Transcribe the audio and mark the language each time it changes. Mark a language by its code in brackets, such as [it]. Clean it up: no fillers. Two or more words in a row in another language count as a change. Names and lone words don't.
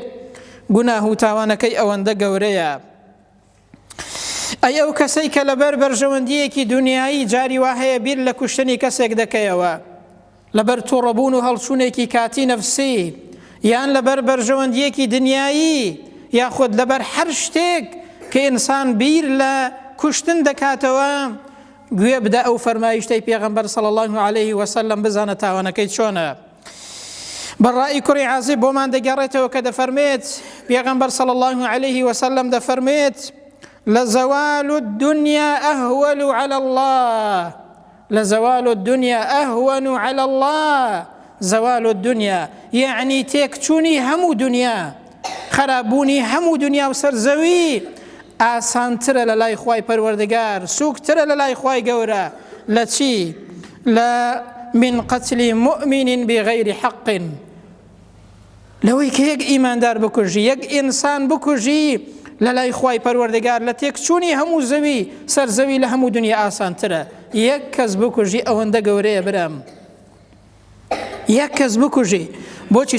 [ckb] گوناه و تاوانەکەی ئەوەندە گەورەیە. ئەی ئەو کەسەی کە لەبەر بەرژەوەندیەکی دنیایی جاری وا هەیە بیر لە کوشتنی کەسێک دەکەیەوە، لەبەر تووڕەبوون و هەڵچوونێکی کاتی نەفسی، یان لەبەر بەرژەوەندیەکی دنیایی، یاخود لەبەر هەر شتێک کە ئینسان بیر لە کوشتن دەکاتەوە، گوێ بدە ئەو فەرمایشتەی پێغەمبەر [ar] صلی الله عليه وسلم [ckb] بزانە تاوانەکەی چۆنە. بەڕای کوڕی عازب بۆمان دەگەڕێتەوە کە دەفەرمێت پێغەمبەر [ar] صلی الله عليه وسلم [ckb] دەفەرمێت [ar] لزوال الدنيا أهون على الله، لزوال الدنيا أهون على الله. زوال الدنيا [ckb] يعني تێکچوونی هەموو دنیا، خراببوونی هەموو دنیا و سەرزەوی ئاسانترە لە لای خوای پەروەردگار، سووکترە لە لای خوای گەورە لە چی؟ [ar] لە من قتل مؤمن بغير حق، [ckb] لەوەی کە یەک ئیماندار بکوژی، یەک ئینسان بکوژی لە لای خوای پەروەردگار لە تێکچوونی هەموو زەوی سەرزەوی لە هەموو دنیا ئاسانترە. یەک کەس بکوژی ئەوەندە گەورەیە برام، یەک کەس بکوژی. بۆچی؟